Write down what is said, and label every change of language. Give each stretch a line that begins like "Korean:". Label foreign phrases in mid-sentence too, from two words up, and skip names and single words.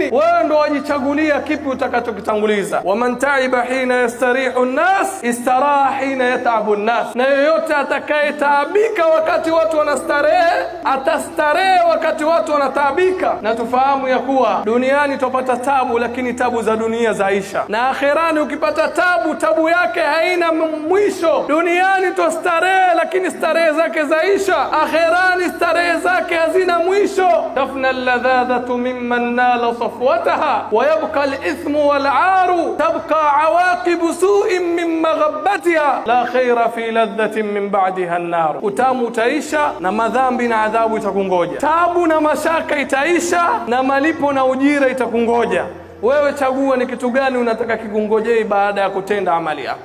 Swahili: Wewe ndo wajichagulia kipi utakachokitanguliza.
Arabic: ومن تعب حين يستريح الناس استراح حين يتعب الناس,
Swahili: na yoyote atakayetaabika wakati watu wanastarehe atastarehe wakati watu wanataabika. Na tufahamu ya kuwa duniani tupata tabu, lakini tabu za dunia zaisha, na akhirani ukipata tabu yake haina mwisho. Duniani tustarehe, lakini starehe zake zaisha, akhirani starehe zake hazina mwisho.
Arabic: تفنى اللذاذة ممن نال صفوتها ويبقى الإثم والعار تبقى عواقب سوء من مغبتها لا خير في لذة من بعدها النار.
Swahili: utamu utaisha na madhambi na adhabu itakungoja, tabu na mashaka itaisha na malipo na ujira itakungoja. Wewe chagua ni kitu gani unataka kikungojee baada ya kutenda amali yako.